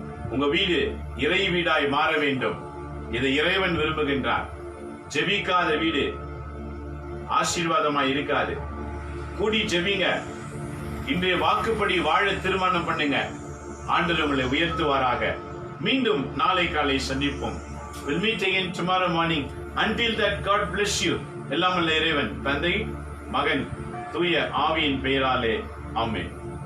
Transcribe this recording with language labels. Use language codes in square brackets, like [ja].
[ta] உங்க வீடு இறை வீடாய் மாற வேண்டும். இதை இறைவன் விரும்புகின்றார். ஜெபிக்காத வீடு ஆசீர்வாதமாய் இருக்காது. கூடி ஜெபிங்க. இன்றைய வாக்குப்படி வாழ தீர்மானம் பண்ணுங்க. ஆண்டவர் உங்களை உயர்த்துவாராக. மீண்டும் நாளை காலை சந்திப்போம். [en] We'll meet again tomorrow morning. Until that, God bless you. [ta] எல்லாம் வல்ல இறைவன், தந்தை, மகன், தூய ஆவியின் பெயராலே ஆமென்.